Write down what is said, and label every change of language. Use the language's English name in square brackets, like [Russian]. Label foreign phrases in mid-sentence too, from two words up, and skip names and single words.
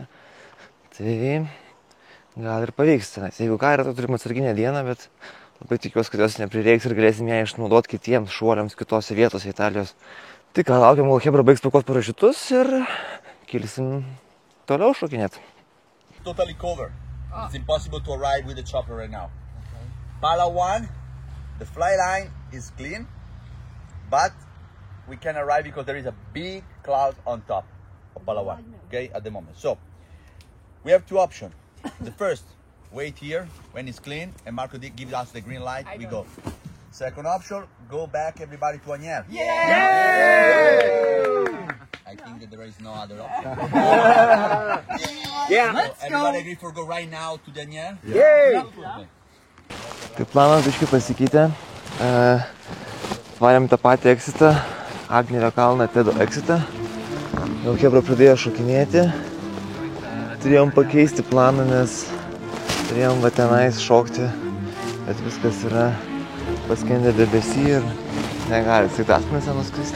[Lithuanian] Tai gal ir pavyks tenais. Jeigu ką, yra, tai turim atsarginę dieną, bet labai tikiuosi, kad jos neprireiks ir galėsim ją išnaudoti kitiems šuoliams kitose vietose Italijos. Tai ką, laukiam, kol Hebra baigs pakuot parašiutus ir kilsim toliau šokinėti. [English] Totally covered. It's impossible to arrive with the chopper right now. Pala 1, the fly line is clean, but we can arrive because there is a big cloud on top of Pala 1, okay, at the moment. So, we have two options. The first, wait here when it's clean and Marco gives us the green light, we go. Second option, go back everybody to Aniel. I think that there is no other option. Let's everybody agree for go right now to Daniel? [Lithuanian] Tai planas biškai pasikeitė. Varėm tą patį exitą, Agnerio kalną TED exitą. Jau Hebra pradėjo šokinėti. Turėjom pakeisti planą, nes turėjom va tenais šokti, bet viskas yra paskendę debesį ir negali sraigtasparnis nuskristi.